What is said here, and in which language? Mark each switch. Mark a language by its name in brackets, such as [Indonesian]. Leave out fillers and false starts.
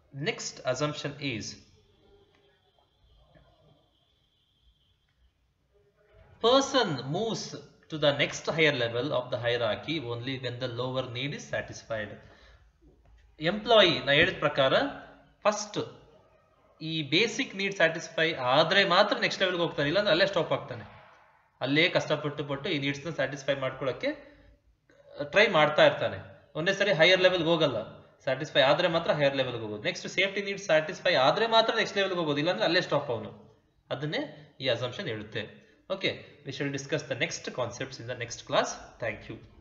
[English] Next assumption is person moves to the next higher level of the hierarchy only when the lower need is satisfied. [Kannada] Employee ನಾ ಹೇಳಿದ ಪ್ರಕಾರ first ಈ basic need satisfy ಆದ್ರೆ ಮಾತ್ರ next ಲೆವೆಲ್ಗೆ ಹೋಗ್ತಾನೆ, ಇಲ್ಲಾಂದ್ರೆ ಅಲ್ಲೇ ಸ್ಟಾಪ್ ಆಗ್ತಾನೆ. ಅಲ್ಲೇ ಕಷ್ಟಪಟ್ಟು ಈ ನೀಡ್ಸ್ನ ಸ್ಯಾಟಿಸ್ಫೈ ಮಾಡ್ಕೊಳ್ಳೋಕ್ಕೆ ಟ್ರೈ ಮಾಡ್ತಾ ಇರ್ತಾನೆ. ಒಂದೇ ಸರಿ ಹೈಯರ್ ಲೆವೆಲ್ಗೆ ಹೋಗಲ್ಲ, ಸ್ಯಾಟಿಸ್ಫೈ ಆದ್ರೆ ಮಾತ್ರ ಹೈಯರ್ ಲೆವೆಲ್ಗೆ ಹೋಗೋದು. ನೆಕ್ಸ್ಟ್ ಸೇಫ್ಟಿ ನೀಡ್ಸ್ ಸ್ಯಾಟಿಸ್ಫೈ ಆದ್ರೆ ಮಾತ್ರ ನೆಕ್ಸ್ಟ್ ಲೆವೆಲ್ಗೆ ಹೋಗೋದು, ಇಲ್ಲಾಂದ್ರೆ ಅಲ್ಲೇ ಸ್ಟಾಪ್ ಅವನು. ಅದನ್ನೇ ಈ ಅಸಂಪ್ಷನ್ ಹೇಳುತ್ತೆ. [English] Okay, we shall discuss the next concepts in the next class. Thank you.